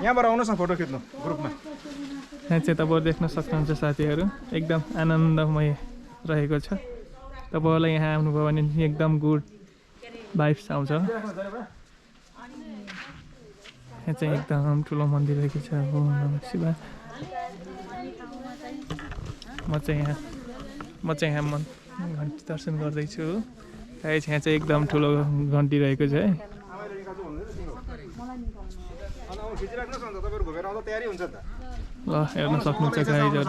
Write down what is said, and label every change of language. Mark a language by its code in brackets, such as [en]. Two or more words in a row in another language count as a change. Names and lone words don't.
[ne] यहाँबाट आउनुहोस् न फोटो खिच्नु ग्रुपमा यहाँ चाहिँ तपाईँहरू देख्न सक्नुहुन्छ साथीहरू एकदम आनन्दमय रहेको छ तपाईँहरूलाई यहाँ आउनुभयो भने एकदम [en] good vibes [ne] आउँछ यहाँ चाहिँ एकदम ठुलो मन्दिर रहेको छ [sa] ओम नमः शिवाय [ne] म चाहिँ यहाँ घन्टी दर्शन गर्दैछु यहाँ चाहिँ एकदम ठुलो घन्टी रहेको छ है ल हेर्न सक्नुहुन्छ गाइजहरू